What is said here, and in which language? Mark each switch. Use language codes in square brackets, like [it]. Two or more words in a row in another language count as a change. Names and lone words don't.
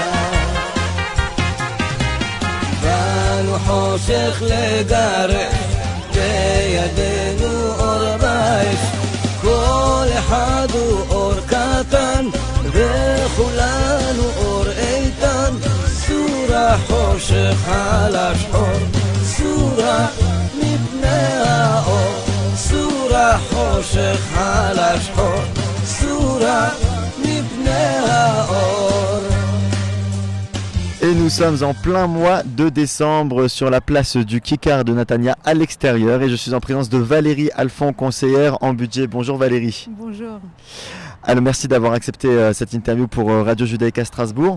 [he] באנו חושך לגרש בידינו אור באש כל אחד הוא אור קטן וכולנו אור איתן סורה חושך על השחור סורה מפני האור סורה חושך על השחור סורה מפני האור. [fr] Et nous sommes en plein mois de décembre sur la place du Kikar de Natania à l'extérieur et je suis en présence de Valérie Alphon, conseillère en budget. Bonjour Valérie. Bonjour. Alors merci d'avoir accepté cette interview pour Radio Judaïka Strasbourg.